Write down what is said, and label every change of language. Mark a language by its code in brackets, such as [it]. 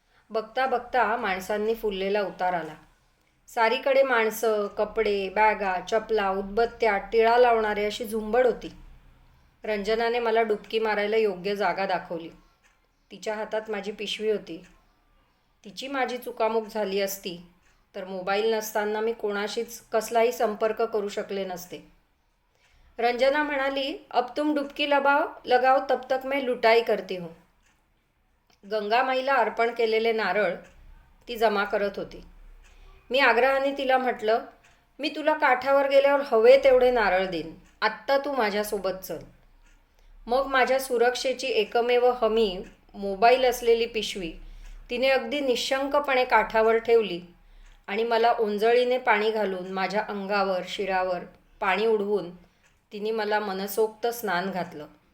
[mr] बघता बघता माणसांनी फुललेला उतार आला. सारीकडे माणसं, कपडे, बॅगा, चपला, उदबत्त्या, टिळा लावणारे अशी झुंबड होती. रंजनाने मला डुबकी मारायला योग्य जागा दाखवली. तिच्या हातात माझी पिशवी होती. तिची माझी चुकामुक झाली असती तर मोबाईल नसताना मी कोणाशीच कसलाही संपर्क करू शकले नसते. रंजना म्हणाली, [hi] अब तुम डुबकी लगाओ तब तक मैं लुटाई करती हूँ. [mr] गंगा माईला अर्पण केलेले नारळ ती जमा करत होती. मी आग्रहाने तिला म्हटलं, मी तुला काठावर गेल्यावर हवे तेवढे नारळ देईन, आत्ता तू माझ्यासोबत चल. मग माझ्या सुरक्षेची एकमेव हमी मोबाईल असलेली पिशवी तिने अगदी निशंकपणे काठावर ठेवली आणि मला ओंजळीने पाणी घालून माझ्या अंगावर शिरावर पाणी उडवून तिने मला मनसोक्त स्नान घातलं.